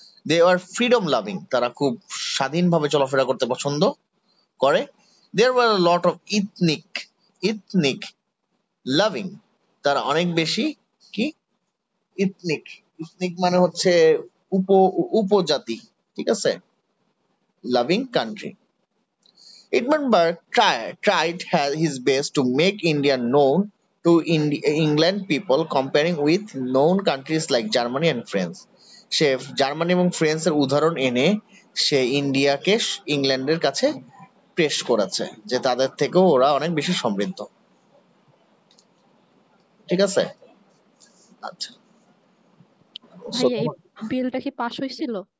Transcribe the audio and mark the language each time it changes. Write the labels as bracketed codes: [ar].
[en] they are freedom loving, [bn] তারা খুব স্বাধীনভাবে চলাফেরা করতে পছন্দ করে। [en] there were lot of ethnic loving, [bn] তারা অনেক বেশি কি, ইথনিক, ইথনিক মানে হচ্ছে উপজাতি, ঠিক আছে, loving country. [en] Edmundburg tried his best to make India known to England people, comparing with known countries like Germany and France. [bn] Say Germany এবং ফ্রান্সের উদাহরণ এনে সে ইন্ডিয়াকে ইংল্যান্ডের কাছে পেশ করেছে যে তাদের থেকেও ওরা অনেক বেশি সমৃদ্ধ। ঠিক আছে, আচ্ছা। [en] So, [bn] ভাইয়া এই বিলটা কি পাশ হয়েছিল?